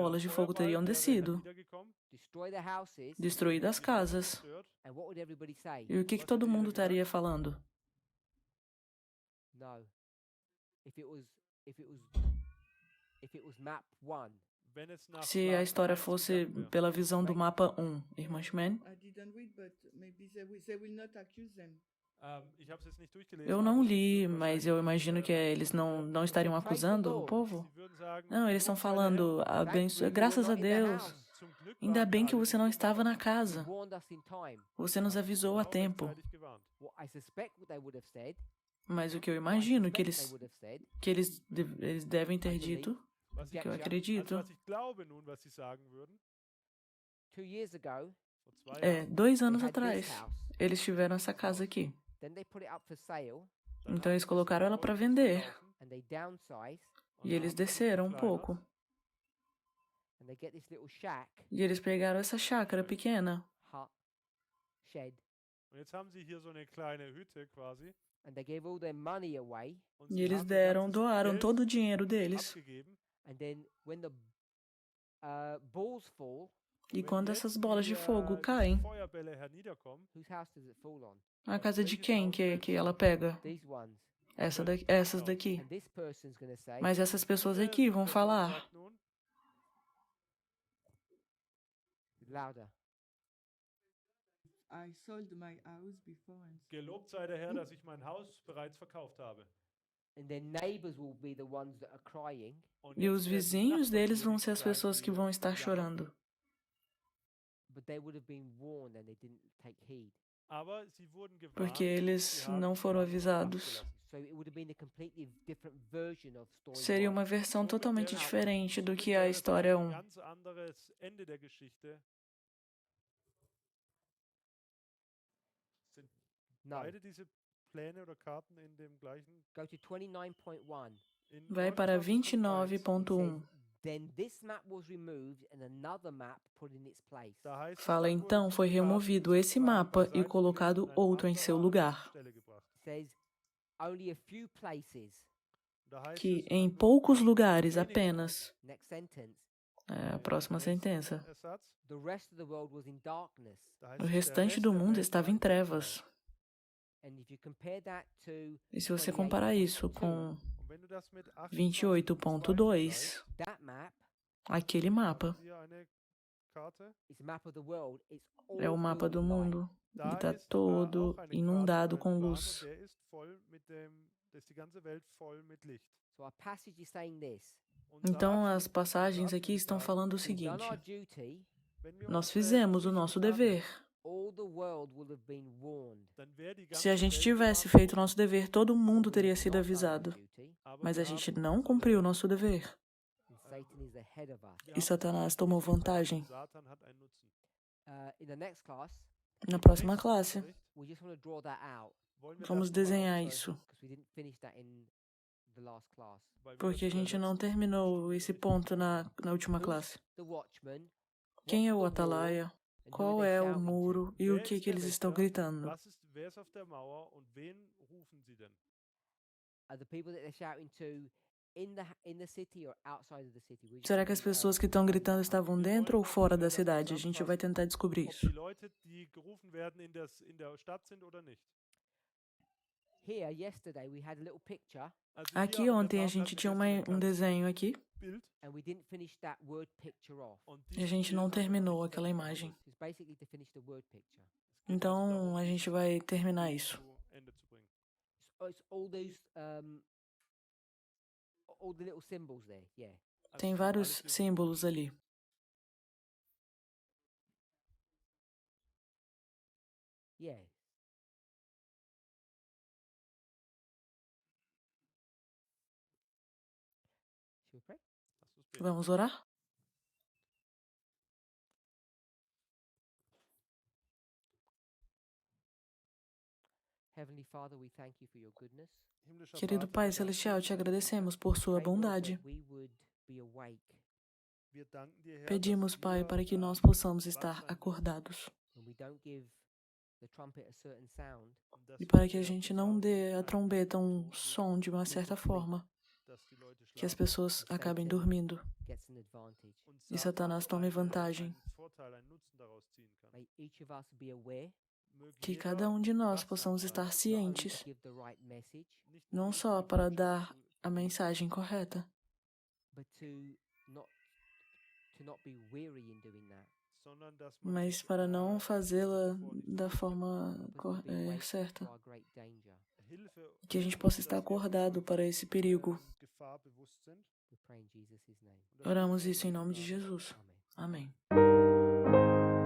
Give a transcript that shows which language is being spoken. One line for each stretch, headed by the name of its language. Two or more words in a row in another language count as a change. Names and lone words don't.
Portuguese: bolas de fogo
German: Feuerball
Portuguese: teriam
German: wäre
Portuguese: descido,
German: herniedergekommen,
English: destroy the houses,
Portuguese: destruído as
German: die Häuser
Portuguese: casas.
German: zerstört.
English: and what would everybody say?
Portuguese: E o que todo mundo estaria falando?
English: No. If it was Map 1,
German: Wenn es nach
Portuguese: Se a
German: Plan
Portuguese: história 1 fosse
German: gegangen wäre.
Portuguese: pela visão do mapa 1, irmã Schman?
English: I didn't read, but maybe they will not accuse them.
German: Ich habe es jetzt nicht durchgelesen.
Portuguese: Eu
German: aber
Portuguese: não
German: sie
Portuguese: li,
German: würden
Portuguese: mas eu
German: wahrscheinlich,
Portuguese: imagino que eles não estariam acusando o povo.
German: sie würden sagen,
Portuguese: Não, eles estão
German: "Lob sei der
Portuguese: falando,
German: Herr,
Portuguese: graças a Deus,
German: zum Glück
Portuguese: ainda
German: waren
Portuguese: bem
German: wir
Portuguese: que
German: alle
Portuguese: você não
German: nicht
Portuguese: estava na
German: im Haus,
Portuguese: casa.
English: you warned us in time.
Portuguese: Você nos avisou a
German: auch
Portuguese: tempo.
German: rechtzeitig gewarnt."
English: What I suspect what they would have said,
Portuguese: Mas o que eu
English: what I
Portuguese: imagino
English: suspect they
Portuguese: eles
English: would have said,
Portuguese: eles devem ter dito,
German: Was
Portuguese: que eu
German: also
Portuguese: acredito,
German: was ich glaube nun, was sie sagen würden,
English: 2 years ago,
German: vor 2
Portuguese: é,
German: Jahren, 2
English: they
Portuguese: anos
English: had this
Portuguese: atrás,
English: house.
Portuguese: eles tiveram essa casa aqui.
English: Then they put it up for sale,
German: dann
Portuguese: Então
German: haben
Portuguese: eles
German: sie
Portuguese: colocaram ela para
German: Häuser
Portuguese: vender.
German: verkaufen
English: and they downsize,
German: und
Portuguese: E eles
German: haben sie
Portuguese: desceram um
German: verkleinert.
Portuguese: pouco.
English: and they get this little shack,
Portuguese: E eles pegaram essa chácara pequena.
English: hut, shed,
German: Und jetzt haben sie hier so eine kleine Hütte quasi.
English: and they gave all their money away.
German: Und
Portuguese: E
German: sie
Portuguese: eles
German: haben ihr
Portuguese: deram,
German: ganzes
Portuguese: doaram
German: Geld
Portuguese: todo o dinheiro deles.
German: abgegeben.
English: And then when the balls fall,
Portuguese: E
German: Wenn
Portuguese: quando
German: jetzt
Portuguese: essas bolas de
German: die,
Portuguese: fogo
German: diese
Portuguese: caem,
German: Feuerbälle herniederkommen,
English: whose house does it fall on?
Portuguese: a casa de quem que ela pega?
English: These ones.
Portuguese: Essas daqui.
English: And this person's going to say,
Portuguese: Mas essas pessoas
German: diese
Portuguese: aqui vão
German: Person
Portuguese: falar.
German: sagt nun,
English: louder. I sold my house before and
German: gelobt sei der Herr, dass ich mein Haus bereits verkauft habe.
English: And their neighbors will be the ones that are crying.
German: Und
Portuguese: E
German: jetzt
Portuguese: os
German: werden die
Portuguese: vizinhos
German: Nachbarn
Portuguese: deles vão ser as
German: diejenigen
Portuguese: pessoas
German: sein,
Portuguese: que
German: die
Portuguese: vão estar
German: jammern.
Portuguese: chorando.
English: But they would have been warned and they didn't take heed.
German: Aber sie wurden gewarnt,
Portuguese: Porque eles
German: sie haben
Portuguese: não foram
German: darauf
Portuguese: avisados.
German: acht
English: So it would have been a completely different version of story
Portuguese: Seria uma
English: one.
Portuguese: versão
German: Somit
Portuguese: totalmente
German: wäre-
Portuguese: diferente do
German: somit
Portuguese: que a
German: wäre das
Portuguese: história
German: ein
Portuguese: 1.
German: ganz anderes Ende der Geschichte. Sind
English: No.
German: beide diese Pläne oder Karten in dem gleichen
English: Go to 29.1.
German: in
Portuguese: Vai para 29.1. 29.1.
English: Then this map was removed and another map put in its place.
German: Da heißt es,
Portuguese: Fala
German: dann wurden
Portuguese: então, foi
German: die Karten
Portuguese: removido esse
German: sozusagen
Portuguese: mapa
German: beiseite
Portuguese: e
German: gelegt
Portuguese: colocado
German: und ein
Portuguese: outro em seu
German: anderer an
Portuguese: lugar.
German: Stelle gebracht.
English: It says only a few places.
German: Da heißt
Portuguese: Que
German: es,
Portuguese: em
German: nur
Portuguese: poucos lugares
German: wenigen
Portuguese: apenas.
English: Next sentence.
Portuguese: É a próxima sentença.
German: Ersatz,
English: The rest of the world was in darkness.
German: da heißt
Portuguese: O
German: es, der
Portuguese: restante
German: Rest
Portuguese: do
German: der
Portuguese: mundo
German: Welt
Portuguese: estava
German: war
Portuguese: em trevas.
English: And if you compare that to
Portuguese: E se você comparar isso com
German: Und wenn du das mit 28.2,
English: that map,
Portuguese: aquele mapa
German: hier eine Karte.
English: it's a map of the world. It's all
Portuguese: é o mapa
English: filled
Portuguese: do
English: with light.
Portuguese: mundo e
German: Da
Portuguese: está
German: ist
Portuguese: todo
German: auch eine
Portuguese: inundado
German: Karte,
Portuguese: com
German: ein Plan,
Portuguese: luz.
German: und der ist voll mit dem, da ist die ganze Welt voll mit Licht.
English: So our passage is saying this.
German: Und der
Portuguese: Então
German: Abschnitt
Portuguese: as passagens
German: sagt
Portuguese: aqui
German: uns
Portuguese: estão
German: dann,
Portuguese: falando o
English: We've done
Portuguese: seguinte:
English: our duty.
German: wenn wir
Portuguese: nós
German: unsere
Portuguese: fizemos o
German: Pflicht
Portuguese: nosso
German: getan
Portuguese: dever.
German: hätten,
English: All the world will have been warned.
German: dann wäre die
Portuguese: Se a
German: ganze
Portuguese: gente
German: Welt
Portuguese: tivesse
German: gewarnt
Portuguese: feito o
German: worden.
Portuguese: nosso dever, todo mundo teria
English: We've
Portuguese: sido
English: not done our
Portuguese: avisado.
English: duty,
German: Aber
Portuguese: Mas
German: wir
Portuguese: a gente
German: haben
Portuguese: não
German: unser
Portuguese: cumpriu o
German: Deber.
Portuguese: nosso dever.
English: and Satan is ahead of us.
German: Wir
Portuguese: E
German: haben
Portuguese: Satanás tomou vantagem.
German: Satan hat einen Nutzen.
English: In the next class,
Portuguese: Na próxima
German: Nächsten
Portuguese: classe,
German: Unterricht
English: we just want to draw that out.
German: Wollen wir
Portuguese: Vamos
German: das nochmal
Portuguese: desenhar
German: aufzeichnen?
Portuguese: isso,
English: Because we didn't finish that in the last class.
German: Weil wir
Portuguese: porque a
German: das in der
Portuguese: gente não
German: letzten
Portuguese: terminou
German: Stunde
Portuguese: esse
German: nicht
Portuguese: ponto
German: gemacht
Portuguese: na última
English: Who's
Portuguese: classe.
English: the watchman?
Portuguese: Quem é
English: What's
Portuguese: o
English: the wall?
Portuguese: atalaia?
English: And who are
Portuguese: Qual
English: they
Portuguese: é o
English: shouting to?
Portuguese: muro e o
German: Wer
Portuguese: que
German: ist
Portuguese: que
German: der
Portuguese: eles estão
German: Wächter?
Portuguese: gritando?
German: Wer ist auf der Mauer und wen rufen sie denn?
English: Are the people that they're shouting to in the city or outside of the city? We're just
Portuguese: Será que
English: gonna
Portuguese: as pessoas que estão
English: find
Portuguese: gritando
English: out.
Portuguese: estavam
German: Wir
Portuguese: dentro ou
German: wollen
Portuguese: fora
German: noch
Portuguese: da
German: das
Portuguese: cidade? A gente vai
German: zusammenfassen,
Portuguese: tentar descobrir
German: ob
Portuguese: isso.
German: die Leute, die gerufen werden, in der Stadt sind oder nicht.
English: Here, yesterday, we had a little picture,
German: Also hier
Portuguese: Aqui
German: in der
Portuguese: ontem a
German: Tafel
Portuguese: gente
German: hatten wir
Portuguese: tinha
German: gestern ein
Portuguese: um
German: kleines
Portuguese: desenho aqui
German: Bild
English: and we didn't finish that word picture off.
German: und
Portuguese: e a
German: dieses
Portuguese: gente
German: Bild
Portuguese: não
German: haben wir noch
Portuguese: terminou
German: nicht
Portuguese: aquela
German: fertig
Portuguese: imagem.
German: behandelt.
English: It's basically to finish the word picture.
German: Es geht also
Portuguese: Então
German: darum,
Portuguese: a gente
German: dieses
Portuguese: vai terminar
German: Bild
Portuguese: isso.
German: zu Ende zu bringen.
English: It's all those all the little symbols there. Yeah.
German: Also
Portuguese: Tem
German: es sind alles
Portuguese: vários
German: diese
Portuguese: símbolos ali.
English: Yeah. Should we pray?
German: Lass uns beten.
Portuguese: Vamos orar?
English: Heavenly Father, we thank you for your goodness.
German: Himmlischer
Portuguese: Querido
German: Vater,
Portuguese: Pai
German: wir danken
Portuguese: Celestial,
German: dir
Portuguese: te
German: für deine Güte.
Portuguese: agradecemos por sua
English: Pray, Lord,
Portuguese: bondade.
English: that we would be awake
German: Wir danken dir, Herr,
Portuguese: Pedimos,
German: dass
Portuguese: Pai,
German: wir,
Portuguese: para que nós possamos
German: wach
Portuguese: estar
German: sein dürfen
Portuguese: acordados
English: when we don't give the trumpet a certain sound,
German: und dass
Portuguese: e
German: wir
Portuguese: para que a
German: der
Portuguese: gente não
German: Posaune
Portuguese: dê à
German: einen
Portuguese: trombeta um
German: Ton geben,
Portuguese: som de uma certa forma,
German: dass die Leute
Portuguese: que as
German: schlafen.
Portuguese: pessoas
English: and
Portuguese: acabem
English: Satan
Portuguese: dormindo
English: gets an advantage.
German: Und
Portuguese: e Satanás tome
German: einen
Portuguese: vantagem.
German: Vorteil, einen Nutzen daraus ziehen kann.
English: May each of us be aware,
German: Möge
Portuguese: Que
German: jeder
Portuguese: cada de nós
German: wachsam
Portuguese: possamos
German: sein,
Portuguese: estar
English: not only
Portuguese: cientes,
English: to give the right message,
German: nicht
Portuguese: não
German: nur
Portuguese: só
German: die
Portuguese: para
German: Botschaft
Portuguese: dar a
German: zu verkünden,
Portuguese: mensagem correta,
English: but to not be weary in doing that.
German: sondern dass man
Portuguese: mas
German: sich,
Portuguese: para não fazê-la
German: zuvor nicht
Portuguese: da
German: fürchtet.
Portuguese: forma
English: Help us to be awake
Portuguese: certa.
English: to our great danger.
German: Hilfe,
Portuguese: Que a gente
German: hilf
Portuguese: possa
German: uns,
Portuguese: estar
German: dass wir
Portuguese: acordado
German: unserer
Portuguese: para esse perigo.
German: Gefahr bewusst sind.
English: We pray in Jesus' name.
German: Und das
Portuguese: Oramos
German: beten wir
Portuguese: isso em
German: in
Portuguese: nome de
German: Jesu Namen.
Portuguese: Jesus.
German: Amen.
Portuguese: Amém.